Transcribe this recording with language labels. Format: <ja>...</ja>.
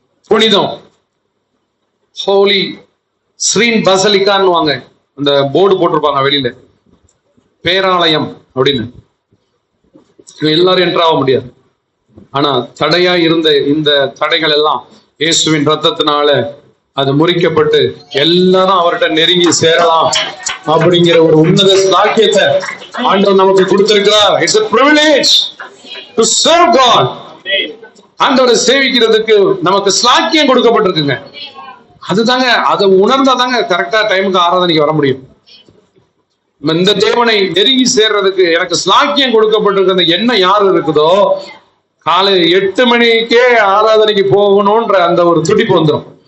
<ta>புனிதம், ஹோலி ஸ்ரீன் பசலிக்கான்னு வாங்க, அந்த போர்டு போட்டிருப்பாங்க வெளியில, பேராலயம் அப்படின்னு. எல்லாரும் என்டர் ஆக முடியாது. ஆனா தடையா இருந்த இந்த தடைகள் எல்லாம் இயேசுவின் ரத்தத்தினால அது முறிக்கப்பட்டு எல்லாரும் அவர்கிட்ட நெருங்கி சேரலாம் அப்படிங்கிற ஒரு உன்னத சாக்கியத்தை ஆண்டவர் நமக்கு கொடுத்திருக்கிறார்.</ta> <en>It's a privilege to serve God.</en> <ta>ஆண்டவரை சேவிக்கிறதுக்கு நமக்கு சாக்கியம் கொடுக்கப்பட்டிருக்குங்க. அதுதாங்க, அதை உணர்ந்தாதாங்க கரெக்டா டைமுக்கு ஆராதனைக்கு வர முடியும். இந்த தேவனை நெருங்கி சேர்றதுக்கு எனக்கு சாக்கியம் கொடுக்கப்பட்டிருக்கிற எண்ணம் யாரு இருக்குதோ, காலை 8 மணிக்கே ஆராதனைக்கு போகணும்ன்ற அந்த ஒரு துடிப்பு வந்துடும்.</ta>